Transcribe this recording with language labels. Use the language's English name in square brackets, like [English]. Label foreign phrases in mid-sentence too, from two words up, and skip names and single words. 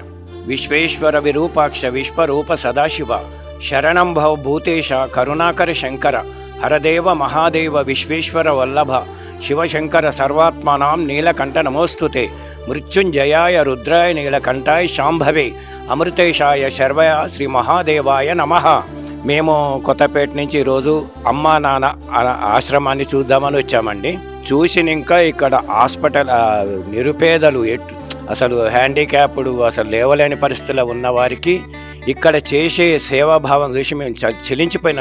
[Sanskrit] विश्वेश्वर विरूपाक्ष विश्वरूप सदाशिव शरणं भव भूतेश करुणाकर शंकर हरदेव महादेव विश्वेश्वर वल्लभ शिवशंकर सर्वात्मानां नीलकंठ नमोस्तुते। मृत्युंजयाय रुद्राय नीलकंठाय शांभवे अमृतेशाय शर्वाय श्री महादेवाय नमः. [Telugu] మేము కొత్తపేట నుంచి ఈరోజు అమ్మా నాన్న ఆశ్రమాన్ని చూద్దామని వచ్చామండి. చూసిన ఇంకా ఇక్కడ హాస్పిటల్ నిరుపేదలు అసలు హ్యాండిక్యాప్డ్ అసలు లేవలేని పరిస్థితుల్లో ఉన్న వారికి ఇక్కడ చేసే సేవాభావం చూసి మేము చెలించిపోయినాం.